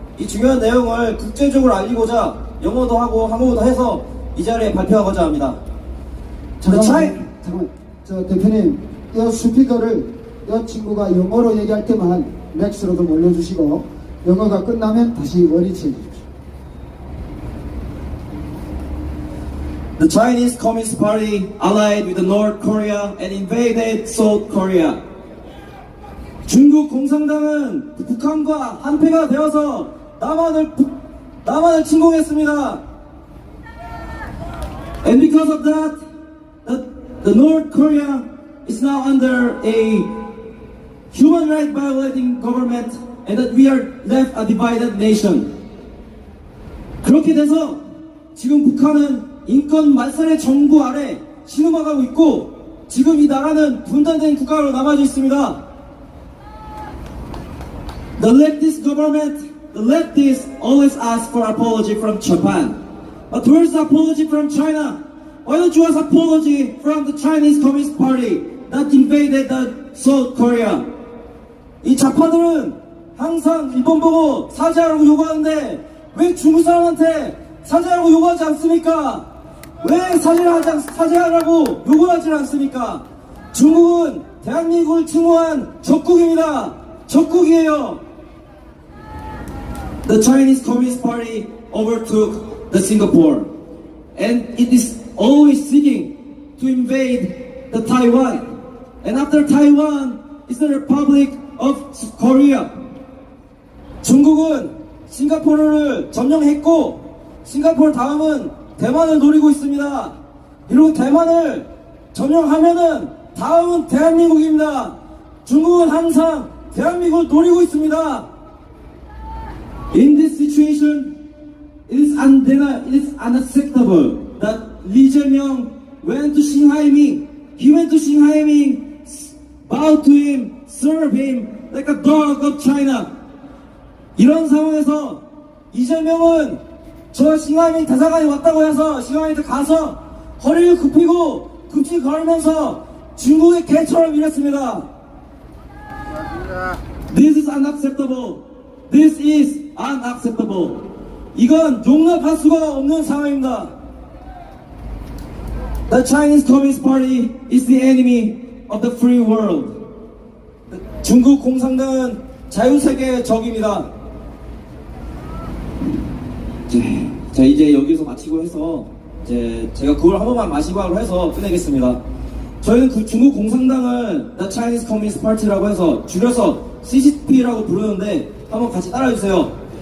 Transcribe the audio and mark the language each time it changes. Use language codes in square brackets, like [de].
[ko] 이 중요한 내용을 국제적으로 알리고자 영어도 하고 한국어도 해서 이 자리에 발표하고자 합니다. 잠깐만, 저 대표님, 이 스피커를 이 친구가 영어로 얘기할 때만 맥스로 좀 올려주시고 영어가 끝나면 다시 원위치 해주십시오. [en] The Chinese Communist Party allied with North Korea and invaded South Korea. [ko] 중국 공산당은 북한과 한패가 되어서 남한을 침공했습니다. [en] And because of that, the North Korea is now under a human rights violating government, and that we are left a divided nation. [ko] 그렇게 돼서 지금 북한은 인권 말살의 정부 아래 신음하고 있고 지금 이 나라는 분단된 국가로 남아져 있습니다. [en] The leftist government, the leftists always ask for apology from Japan. But where's the apology from China? Why don't you ask apology from the Chinese Communist Party that invaded the South Korea? [ko] 이 좌파들은 항상 일본 보고 사죄하라고 요구하는데 왜 중국 사람한테 사죄하라고 요구하지 않습니까? 왜 사죄하라고 요구하지 않습니까? 중국은 대한민국을 침공한 적국입니다. 적국이에요. [en] The Chinese Communist Party overtook the Singapore, and it is always seeking to invade the Taiwan. And after Taiwan is the Republic of Korea. [ko] 중국은 싱가포르를 점령했고 싱가포르 다음은 대만을 노리고 있습니다. 이러고 대만을 점령하면은 다음은 대한민국입니다. 중국은 항상 대한민국을 노리고 있습니다. [en] In this situation, it is unacceptable that Lee Jae-myung went to Xing Haiming. He went to Xing Haiming, bowed to him, served him like a dog of China. [ko] 이런 상황에서 이재명은 저 싱하이밍 대사관이 왔다고 해서 싱하이밍한테 가서 허리를 굽히고 급식 걸면서 중국의 개처럼 일했습니다. [en] This is unacceptable. This is unacceptable. [ko] 이건 용납할 수가 없는 상황입니다. [en] The Chinese Communist Party is the enemy of the free world. [ko] 중국 공산당은 자유세계의 적입니다. 자, 이제 여기서 마치고 해서 제가 그걸 한 번만 마지막으로 해서 끝내겠습니다. 저희는 그 중국 공산당을 [en] The Chinese Communist Party [ko] 라고 해서 줄여서 CCP라고 부르는데 한번 같이 따라해주세요.